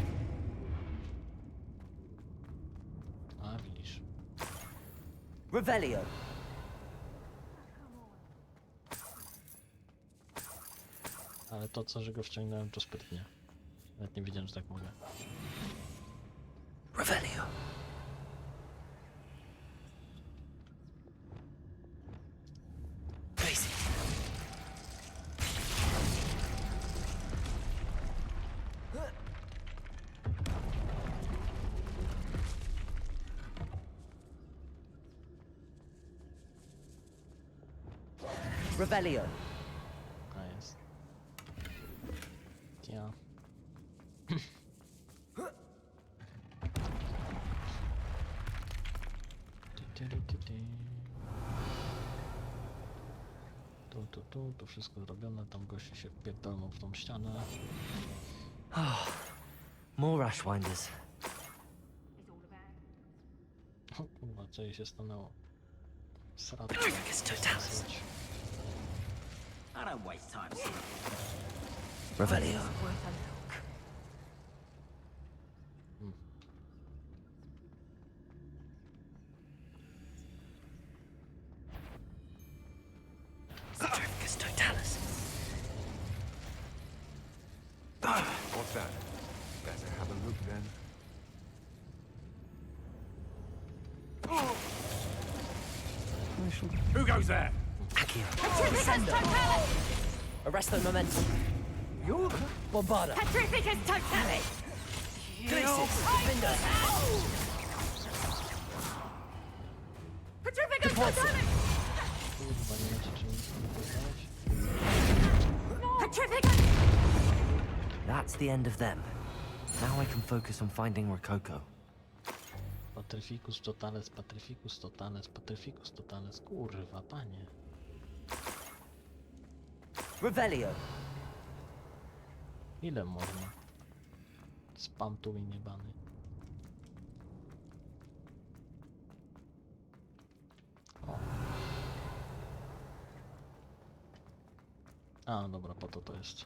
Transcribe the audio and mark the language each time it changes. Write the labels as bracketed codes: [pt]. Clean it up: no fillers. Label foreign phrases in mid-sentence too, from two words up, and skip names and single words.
[pl] A, widzisz. Revelio. Ale to co, że go wciągnąłem, to sprytnie. Nawet nie wiedziałem, że tak mogę. Revelio. Glacius. Revelio. A, jest. Ja. Tu wszystko zrobione, tam goście się pierdolną w tą ścianę. [en] More Ashwinders. [pl] O kurwa, co jej się stanęło? Srat. Trifficus Totalis. [en] I don't waste time seeing Revelio. Worth a look. Trifficus Totalis. What's that? Better have a look then. Who goes there? Accio. Petrificus Totalis! Arresto momentum. Bombarda. Petrificus Totalis! Glacius. Defender. Petrificus Capulso. Totalis! [pl] Kurwa, nie macie czym wypowiadać? Petrificus! [en] That's the end of them. Now I can focus on finding Rococo. [pl] Patryficus totales, patryficus totales, patryficus totales. Kurwa, panie. Revelio. Ile można? Spam tu i niebany. O. A, dobra, po to jest.